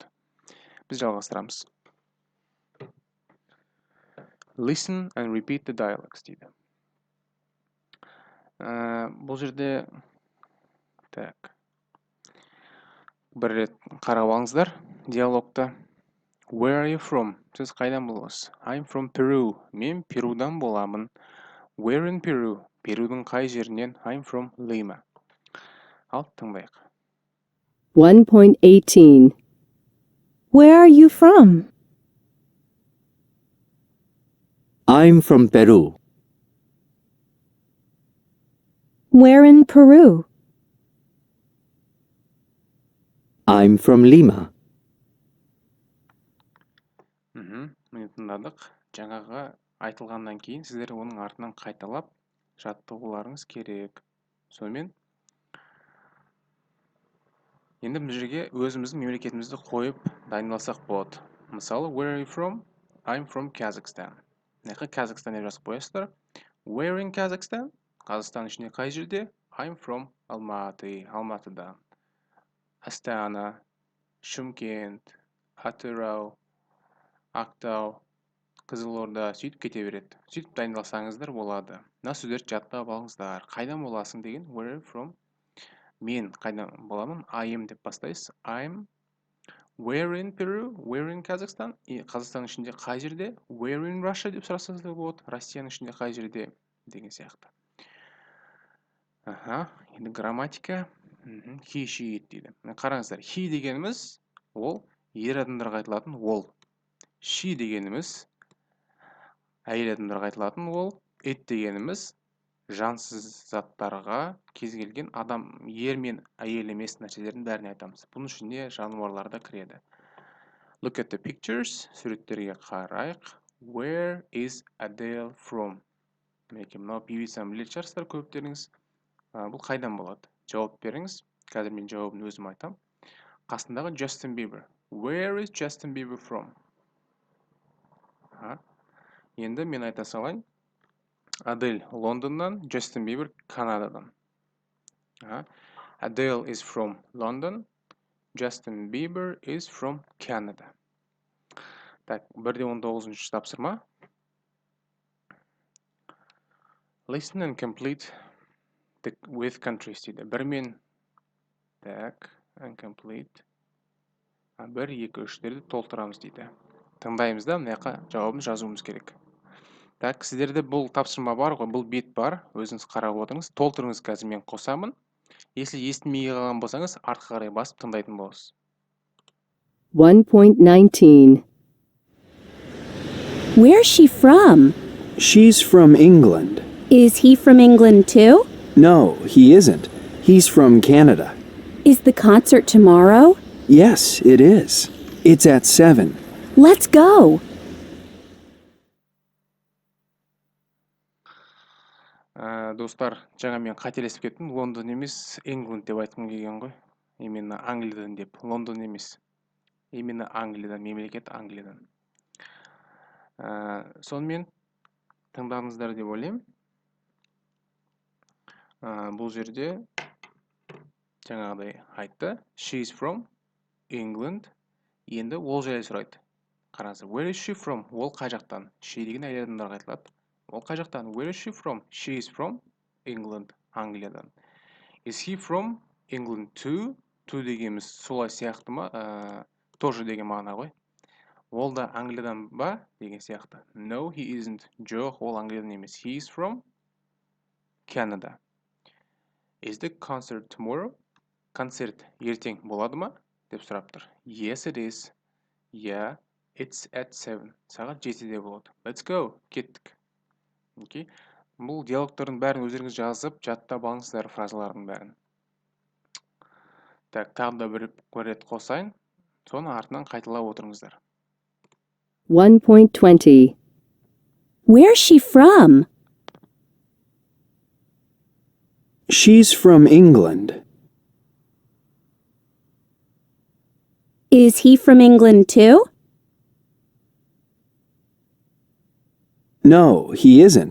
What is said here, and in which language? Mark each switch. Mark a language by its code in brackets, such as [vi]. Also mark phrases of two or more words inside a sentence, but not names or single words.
[kk] Біз жалғастырамыз. [en] Listen and repeat the dialogues дейді. [kk] Бұл жерде бір рет қарап алыңыздар диалогты. [en] Where are you from? [kk] Сіз қайдан боласыз? [en] I'm from Peru. [kk] Мен Перудан боламын. [en] Where in Peru? [kk] Перудің қай жерінен? [en] I'm from Lima. [kk] Ал тыңдайық. 1.18. [en] Where are you from? I'm from Peru. Where in Peru? I'm from Lima. [kk] Міне тыңдадық. Жаңағы айтылғаннан кейін сіздер оның артынан қайталап жаттығуларыңыз керек. Сонымен енді бұл жерге өзіміздің мемлекетімізді қойып дайындалсақ болады. Мысалы, [en] where are you from? I'm from Kazakhstan. [kk] Қазақстан деп жазып қоясыздар. [en] Where in Kazakhstan? [kk] Қазақстан ішінде қай жерде? [en] I'm from Almaty. [kk] Алматыдан. Астана, Шымкент, Атырау, Ақтау, Қызылорда сөйтіп кете береді. Сөйтіп дайындалсаңыздар болады. Мына сөздерді жаттап алыңыздар. Қайдан боласың деген [en] where from? [kk] Мен қайдан боламын? [en] I am [kk] деп бастайсыз. [en] I'm where in Peru? Where in Kazakhstan? [kk] Қазақстан ішінде қай жерде? [en] Where in Russia [kk] деп сұрасаңыз да болады. Россияның ішінде қай жерде деген сияқты. Енді грамматика. [en] He, she, it дейді. [kk] Қараңыздар, he дегеніміз ол ер адамдарға айтылатын ол. She дегеніміз әйел адамдарға айтылатын ол. It дегеніміз жансыз заттарға, кез келген адам, ер мен әйел емес нәрселердің бәріне айтамыз. Бұның ішінде жануарлар да кіреді. [en] Look at the pictures. [kk] Суреттерге қарайық. [en] Where is Adele from? [kk] Мінекей мынау певицаны білетін шығарсыздар көптеріңіз. Бұл қайдан болады? Жауап беріңіз. Қазір мен жауабын өзім айтам. Қасындағы Justin Bieber. [en] Where is Justin Bieber from? [kk] Енді мен айта салайын. Адель Лондоннан, Justin Bieber Канададан. [en] Adele is from London, Justin Bieber is from Canada. [kk] Так, 1-19 тапсырма. [en] Listen and complete with countries дейді. [kk] Бірмен, так, [en] and complete. 1, 2, [kk] 3-дерді толтырамыз дейді. Тыңдаймыз да, мына жауабын жазуымыз керек. Так, сіздерде бұл тапсырма бар ғой, бұл бет бар. Өзіңіз қарап отырыңыз. Толтырыңыз, қазір мен қосамын. Если естімей қалған болсаңыз, артқа қарай басып тыңдайтын боласыз. [en] 1.19 Where's she from? She's from England. Is he from England too? No, he isn't. He's from Canada. Is the concert tomorrow? Yes, it is. It's at 7. Let's go. [kk] Достар, жаңа мен қателесіп кеттім. Лондон емес, England деп айтқым келген ғой. Именно Англиядан деп. Лондон емес. Именно Англиядан, мемлекет Англиядан. Сонымен тыңдадыңыздар деп ойлаймын. Бұл жерде жаңағыдай айтты. [en] She is from England. [kk] Енді ол жайлы сұрайды. Қараңыздар. [en] Where is she from? [kk] Ол қай жақтан? She деген әйел адамдарға айтылады. Ол қай жақтан? [en] Where is she from? She is from England. Англиядан. Is he from England too? [kk] Too дегеніміз солай сияқты ма? Тоже деген мағына ғой. Ол да Англиядан ба? Деген сияқты. [en] No, he isn't. [kk] Жоқ, ол Англиядан емес. [en] He is from Canada. Is the concert tomorrow? [kk] Концерт ертең болады ма? Деп сұрап тұр. [en] Yes, it is. Yeah, it's at 7. [kk] Сағат 7-де болады. [en] Let's go. [kk] Кеттік. Okay. Бұл диалогтардың бәрін өздеріңіз жазып, жаттап алыңыздар фразалардың бәрін. Так, тағы да бір рет қосайын. Соны артынан қайталап отырыңыздар. [en] 1.20 Where's she from? She's from England. Is he from England too? No, he isn't.